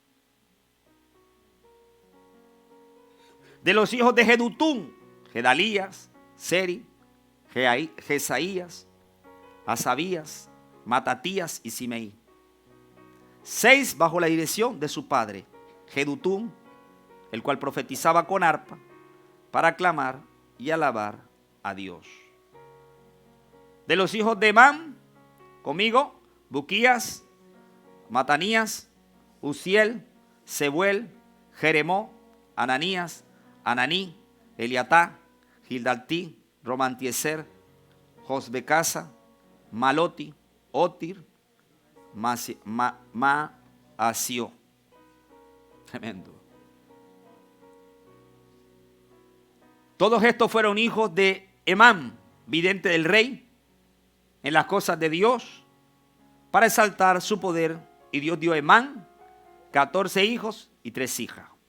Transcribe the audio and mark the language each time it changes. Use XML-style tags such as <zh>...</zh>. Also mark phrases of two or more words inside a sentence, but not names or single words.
<es>De los hijos de Jedutún, Gedalías, Seri, Jesaías, Asabías, Matatías y Simei. 6 bajo la dirección de su padre, Jedutún, el cual profetizaba con arpa para aclamar y alabar a Dios. De los hijos de Emán, conmigo, Buquías, Matanías, Uziel, Sebuel, Jeremó, Ananías, Ananí, Eliatá, Gildaltí, Romantieser, Josbecasa, Maloti, Otir, Maasió. Tremendo. Todos estos fueron hijos de Emán, vidente del rey, en las cosas de Dios, para exaltar su poder. Y Dios dio a Emán 14 hijos y 3 hijas.</es>